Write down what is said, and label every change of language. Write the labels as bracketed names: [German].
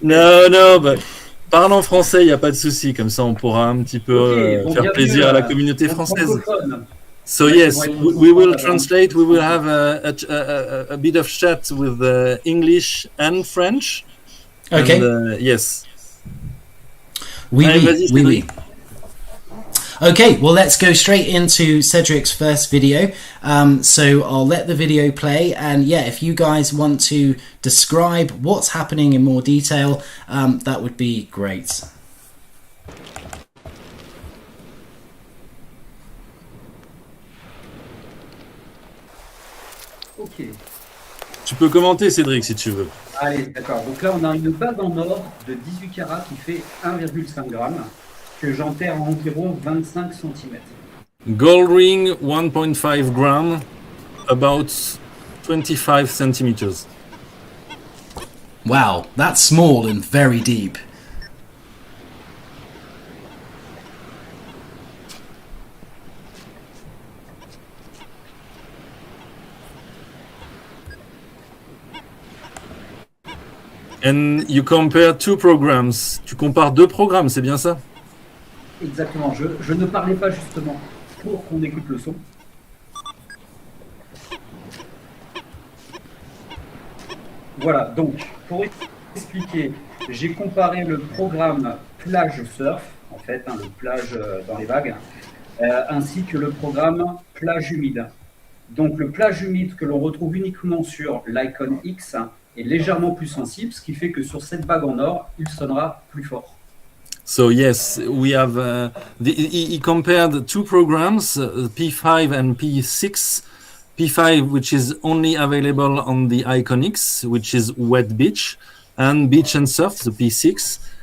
[English] No, but [French] parle en français, il n'y a pas de souci, comme ça on pourra un petit peu faire plaisir à la communauté française. [English] So yes, we will translate, we will have a bit of chat with English and French. Okay. And, yes. [French] Oui. [English] Okay, well, let's go straight into Cedric's first video. So I'll let the video play, and yeah, if you guys want to describe what's happening in more detail, that would be great. Ok. [French] Tu peux commenter, Cédric, si tu veux. Allez, d'accord. Donc là, on a une bague en or de 18 carats qui fait 1,5 g que j'enterre en environ 25 cm. [English] Gold ring, 1.5 gram, about 25 centimeters. Wow, that's small and very deep. And you compare two programs. [French] Tu compares deux programmes, c'est bien ça? Exactement. Je ne parlais pas justement pour qu'on écoute le son. Voilà, donc pour expliquer, j'ai comparé le programme plage surf, en fait, le plage dans les vagues, ainsi que le programme plage humide. Donc le plage humide que l'on retrouve uniquement sur l'Icon X est légèrement plus sensible, ce qui fait que sur cette bague en or, il sonnera plus fort. [English] So yes, we have he compared two programs, P5 and P6. P5, which is only available on the Icon X, which is wet beach, and beach and surf, the P6.